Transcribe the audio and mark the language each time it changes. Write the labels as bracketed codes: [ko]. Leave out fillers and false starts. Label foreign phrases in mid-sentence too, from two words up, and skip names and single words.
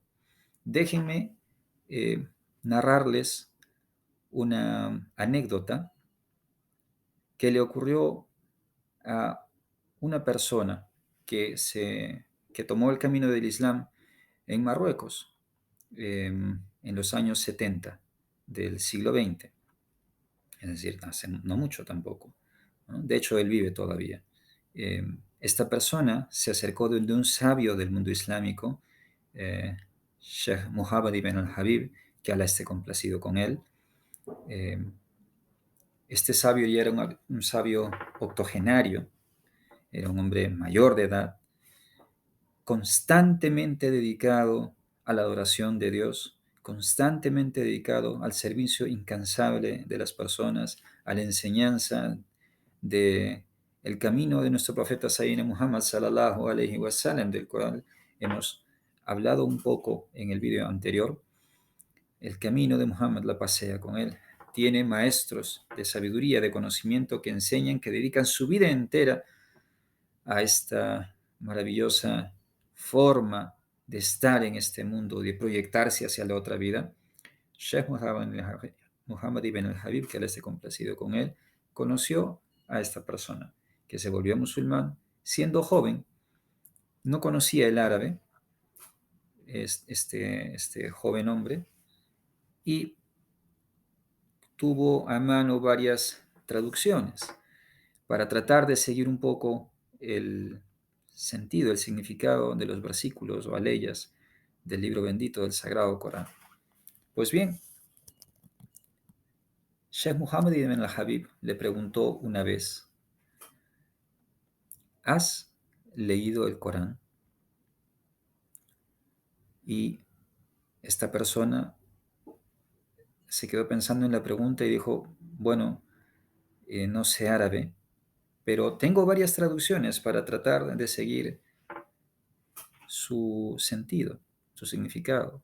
[es] Déjenme narrarles una anécdota que le ocurrió a una persona que tomó el camino del Islam en Marruecos, en los años 70 del siglo XX, es decir, hace no mucho tampoco, ¿no? De hecho, él vive todavía. Esta persona se acercó de un sabio del mundo islámico, Sheikh Muhammad ibn al-Habib, que Allah esté complacido con él. Eh, este sabio ya era un sabio octogenario, era un hombre mayor de edad, constantemente dedicado a la adoración de Dios, constantemente dedicado al servicio incansable de las personas, a la enseñanza de el camino de nuestro profeta Sayyidina Muhammad [ar] صلى الله عليه وسلم, [es] del cual hemos hablado un poco en el video anterior. El camino de Muhammad la pasea con él. Tiene maestros de sabiduría, de conocimiento que enseñan, que dedican su vida entera a esta maravillosa forma de estar en este mundo, de proyectarse hacia la otra vida. Sheikh Muhammad ibn al-Habib, que él esté complacido con él, conoció a esta persona que se volvió musulmán siendo joven. No conocía el árabe, este joven hombre, y tuvo a mano varias traducciones para tratar de seguir un poco el sentido, el significado de los versículos o aleyas del libro bendito del Sagrado Corán. Pues bien, Sheikh Muhammad ibn al-Habib le preguntó una vez: ¿has leído el Corán? Y esta persona se quedó pensando en la pregunta y dijo: bueno, no sé árabe, pero tengo varias traducciones para tratar de seguir su sentido, su significado.